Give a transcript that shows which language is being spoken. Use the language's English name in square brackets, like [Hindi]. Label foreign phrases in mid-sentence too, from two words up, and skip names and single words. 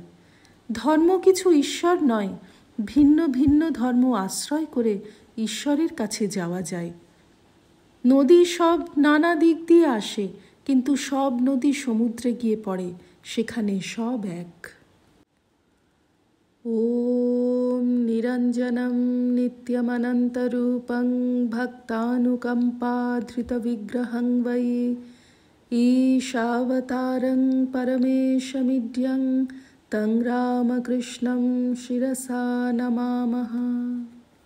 [Bangla] ধর্ম কিছু ঈশ্বর নয়, ভিন্ন ভিন্ন ধর্ম আশ্রয় করে ঈশ্বরের কাছে যাওয়া যায়। নদী সব নানা দিক দিয়ে আসে, কিন্তু সব নদী সমুদ্রে গিয়ে পড়ে, সেখানে সব এক। [Sanskrit] ॐ निरञ्जनं नित्यमनन्तरूपं भक्तानुकम्पाधृतविग्रहं वै ईशावतारं परमेशमिड्यं तं रामकृष्णं शिरसा नमामः।